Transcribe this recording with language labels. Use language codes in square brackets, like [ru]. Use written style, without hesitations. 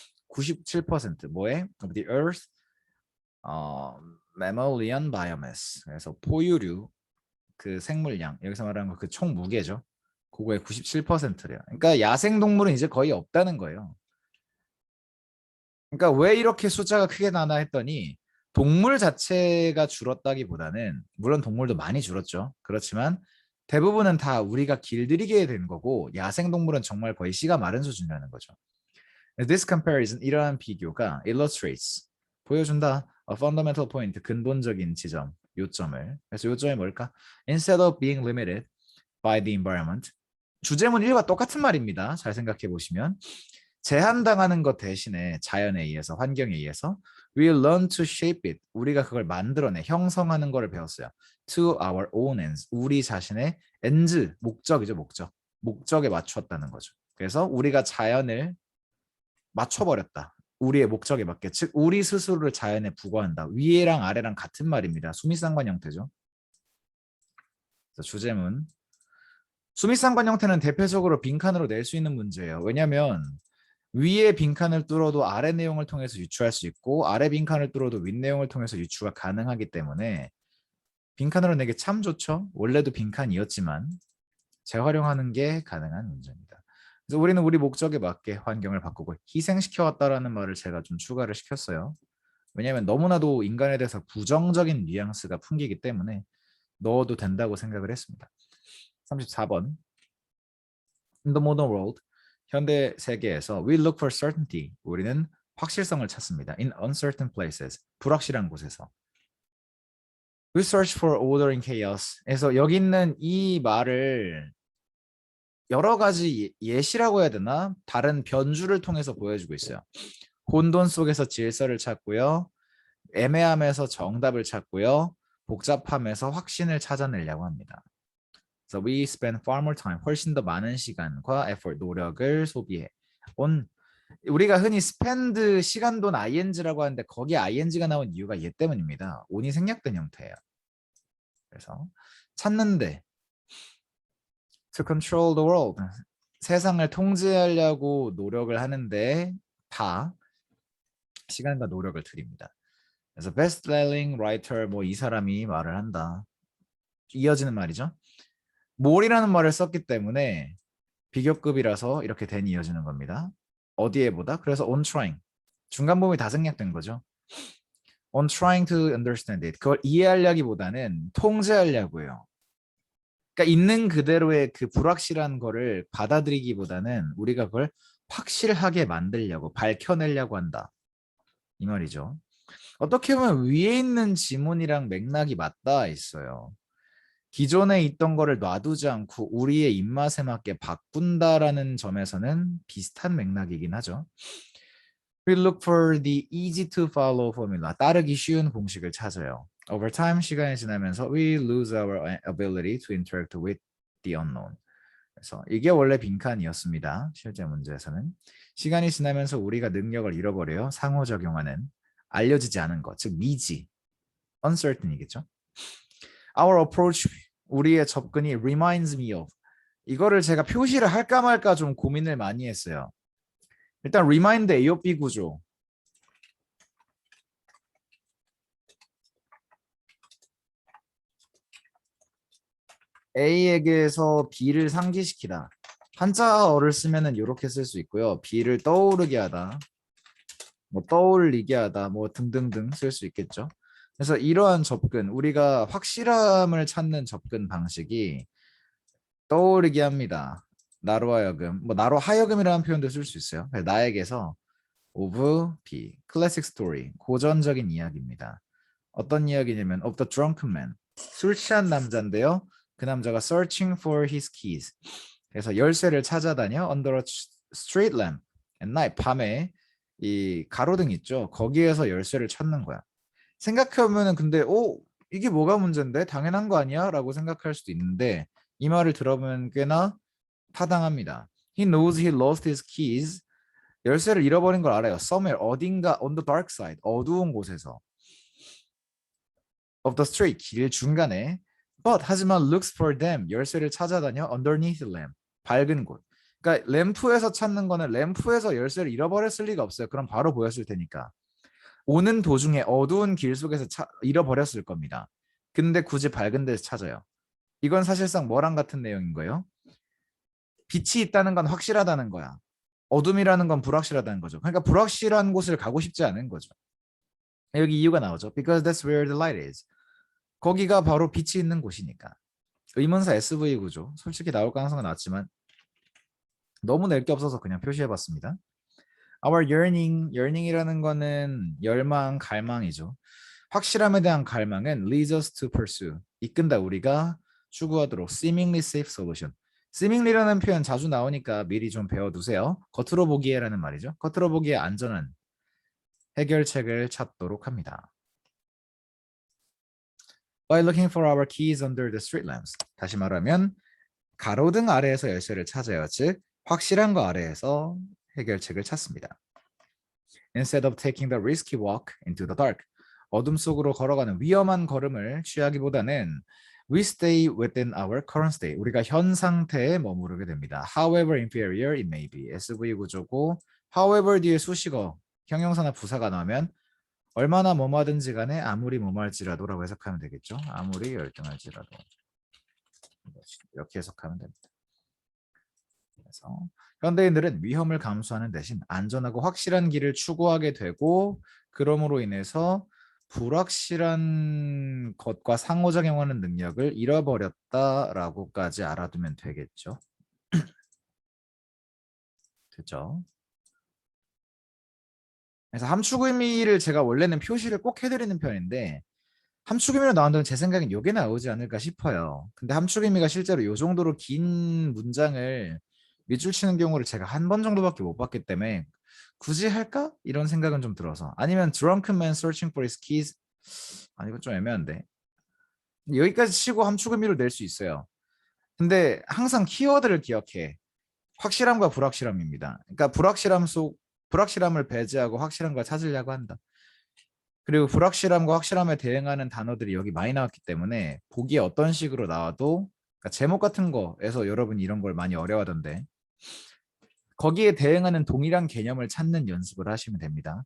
[en] 97% [ko] 뭐에? [en] Of the earth mammalian biomass. [ko] 그래서 포유류 그 생물량 여기서 말하는 거 그 총 무게죠. 그거의 97%래요. 그러니까 야생 동물은 이제 거의 없다는 거예요. 그러니까 왜 이렇게 숫자가 크게 나나 했더니 동물 자체가 줄었다기보다는 물론 동물도 많이 줄었죠. 그렇지만 대부분은 다 우리가 길들이게 된 거고 야생 동물은 정말 거의 씨가 마른 수준이라는 거죠. [en] This comparison [ko] 이러한 비교가 [en] illustrates [ko] 보여준다 [en] a fundamental point [ko] 근본적인 지점 요점을. 그래서 요점이 뭘까? Instead of being limited by the environment 주제문 1과 똑같은 말입니다. 잘 생각해 보시면 제한당하는 것 대신에 자연에 의해서 환경에 의해서 [en] we learn to shape it [ko] 우리가 그걸 만들어내 형성하는 거를 배웠어요. [en] To our own ends [ko] 우리 자신의 ends 목적이죠 목적에 맞추었다는 거죠. 그래서 우리가 자연을 맞춰버렸다. 우리의 목적에 맞게 즉 우리 스스로를 자연에 부과한다. 위에랑 아래랑 같은 말입니다. 수미상관 형태죠. 그래서 주제문 수미상관 형태는 대표적으로 빈칸으로 낼 수 있는 문제예요. 왜냐하면 위에 빈칸을 뚫어도 아래 내용을 통해서 유추할 수 있고 아래 빈칸을 뚫어도 윗 내용을 통해서 유추가 가능하기 때문에 빈칸으로 내기 참 좋죠. 원래도 빈칸이었지만 재활용하는 게 가능한 문제입니다. 그래서 우리는 우리 목적에 맞게 환경을 바꾸고 희생시켜왔다라는 말을 제가 좀 추가를 시켰어요. 왜냐하면 너무나도 인간에 대해서 부정적인 뉘앙스가 풍기기 때문에 넣어도 된다고 생각을 했습니다. [en] 34번 In the modern world [ko] 현대 세계에서 [en] we look for certainty [ko] 우리는 확실성을 찾습니다. [en] In uncertain places [ko] 불확실한 곳에서 [en] we search for order in chaos [ko] 그래서 여기 있는 이 말을 여러 가지 예시라고 해야 되나? 다른 변주를 통해서 보여주고 있어요. 혼돈 속에서 질서를 찾고요. 애매함에서 정답을 찾고요. 복잡함에서 확신을 찾아내려고 합니다. [en] So we spend far more time, [ko] 훨씬 더 많은 시간과 [en] effort, [ko] 노력을 소비해. 우리가 흔히 spend 시간 돈 ing라고 하는데 거기에 ing가 나온 이유가 얘 때문입니다. on이 생략된 형태예요. 그래서 찾는데 [en] to control the world. [ko] 세상을 통제하려고 노력을 하는데 다 시간과 노력을 들입니다. 그래서 [en] best-selling writer [ko] 뭐 이 사람이 말을 한다. 이어지는 말이죠. more이라는 말을 썼기 때문에 비교급이라서 이렇게 된 이어지는 겁니다. 어디에 보다? 그래서 [en] on trying. [ko] 중간 부분이 다 생략된 거죠. [en] on trying to understand it. [ko] 그걸 이해하려기보다는 통제하려고요. 그러니까 있는 그대로의 그 불확실한 거를 받아들이기보다는 우리가 그걸 확실하게 만들려고 밝혀내려고 한다. 이 말이죠. 어떻게 보면 위에 있는 지문이랑 맥락이 맞닿아 있어요. 기존에 있던 거를 놔두지 않고 우리의 입맛에 맞게 바꾼다라는 점에서는 비슷한 맥락이긴 하죠. [en] We look for the easy to follow formula. [ko] 따르기 쉬운 공식을 찾아요. [en] Over time, [ko] 시간이 지나면서 [en] we lose our ability to interact with the unknown. [ko] 그래서 이게 원래 빈칸이었습니다. 실제 문제에서는. 시간이 지나면서 우리가 능력을 잃어버려요. 상호작용하는 알려지지 않은 것, 즉 미지, uncertain이겠죠. [en] Our approach, [ko] 우리의 접근이 [en] reminds me of. [ko] 이거를 제가 표시를 할까 말까 좀 고민을 많이 했어요. 일단 remind A of B 구조. A에게서 B를 상기시키다. 한자어를 쓰면은 이렇게 쓸 수 있고요. B를 떠오르게 하다, 뭐 떠올리게 하다, 뭐 등등등 쓸 수 있겠죠. 그래서 이러한 접근, 우리가 확실함을 찾는 접근 방식이 떠오르게 합니다. 나로 하여금, 뭐 나로 하여금이라는 표현도 쓸 수 있어요. 나에게서 [en] of B, classic story, [ko] 고전적인 이야기입니다. 어떤 이야기냐면 [en] of the drunken man, [ko] 술 취한 남자인데요. 그 남자가 [en] searching for his keys. [ko] 그래서 열쇠를 찾아다녀 [en] under a street lamp at night, [ko] 밤에 이 가로등 있죠. 거기에서 열쇠를 찾는 거야. 생각해보면은 근데 이게 뭐가 문제인데? 당연한 거 아니야? 라고 생각할 수도 있는데 이 말을 들어보면 꽤나 타당합니다. [en] He knows he lost his keys. [ko] 열쇠를 잃어버린 걸 알아요. [en] Somewhere, [ko] 어딘가 [en] on the dark side, [ko] 어두운 곳에서. [en] Of the street, [ko] 길 중간에. [en] But [ko] 하지만 [en] looks for them, [ko] 열쇠를 찾아다녀 [en] underneath the lamp, [ko] 밝은 곳. 그러니까 램프에서 찾는 거는 램프에서 열쇠를 잃어버렸을 리가 없어요. 그럼 바로 보였을 테니까. 오는 도중에 어두운 길 속에서 잃어버렸을 겁니다. 근데 굳이 밝은 데서 찾아요. 이건 사실상 뭐랑 같은 내용인 거예요? 빛이 있다는 건 확실하다는 거야. 어둠이라는 건 불확실하다는 거죠. 그러니까 불확실한 곳을 가고 싶지 않은 거죠. 여기 이유가 나오죠. [en] Because that's where the light is. [ko] 거기가 바로 빛이 있는 곳이니까. 의문사 SV 구조. 솔직히 나올 가능성은 낮지만 너무 낼 게 없어서 그냥 표시해봤습니다. [en] Our yearning [ko] 이라는 거는 열망, 갈망이죠. 확실함에 대한 갈망은 [en] leads us to pursue. [ko] 이끈다 우리가 추구하도록 [en] seemingly safe solution. [ko] seemingly라는 표현 자주 나오니까 미리 좀 배워두세요. 겉으로 보기에라는 말이죠. 겉으로 보기에 안전한 해결책을 찾도록 합니다. [en] By looking for our keys under the street lamps. [ko] 다시 말하면 가로등 아래에서 열쇠를 찾아요. 즉 확실한 거 아래에서 해결책을 찾습니다. [en] Instead of taking the risky walk into the dark. [ko] 어둠 속으로 걸어가는 위험한 걸음을 취하기보다는 [en] we stay within our current state. [ko] 우리가 현 상태에 머무르게 됩니다. [en] However inferior it may be. [ko] SV 구조고 however 뒤에 수식어, 형용사나 부사가 나오면 얼마나 뭐뭐하든지 간에 아무리 뭐뭐할지라도라고 해석하면 되겠죠. 아무리 열등할지라도. 이렇게 해석하면 됩니다. 그래서 현대인들은 위험을 감수하는 대신 안전하고 확실한 길을 추구하게 되고 그럼으로 인해서 불확실한 것과 상호작용하는 능력을 잃어버렸다라고까지 알아두면 되겠죠. 됐죠? 그래서 함축 의미를 제가 원래는 표시를 꼭 해드리는 편인데 함축 의미로 나온다면 제 생각엔 이게 나오지 않을까 싶어요. 근데 함축 의미가 실제로 이 정도로 긴 문장을 밑줄 치는 경우를 제가 한 번 정도밖에 못 봤기 때문에 굳이 할까? 이런 생각은 좀 들어서. [en] 아니면 drunken man searching for his keys. [ko] 아니 이건 좀 애매한데. 여기까지 치고 함축 의미로 낼 수 있어요. 근데 항상 키워드를 기억해. 확실함과 불확실함입니다. 그러니까 불확실함을 배제하고 확실한 걸 찾으려고 한다. 그리고 불확실함과 확실함에 대응하는 단어들이 여기 많이 나왔기 때문에 보기에 어떤 식으로 나와도 그러니까 제목 같은 거에서 여러분이 이런 걸 많이 어려워하던데 거기에 대응하는 동일한 개념을 찾는 연습을 하시면 됩니다.